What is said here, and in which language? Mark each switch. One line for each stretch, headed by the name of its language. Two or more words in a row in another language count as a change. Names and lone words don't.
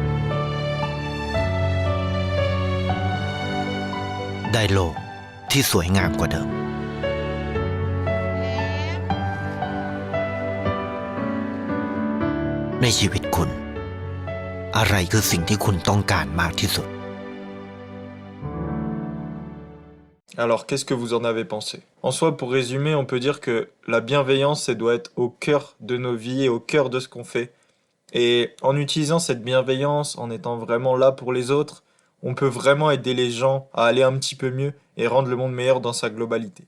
Thai: ได้โลกที่สวยงามกว่าเดิมในชีวิตคุณอะไรคือสิ่งที่คุณต้องการมากที่สุด
French: Alors, qu'est-ce que vous en avez pensé? En soi, pour résumer, on peut dire que la bienveillance, elle doit être au cœur de nos vies et au cœur de ce qu'on fait. Et en utilisant cette bienveillance, en étant vraiment là pour les autres, on peut vraiment aider les gens à aller un petit peu mieux et rendre le monde meilleur dans sa globalité.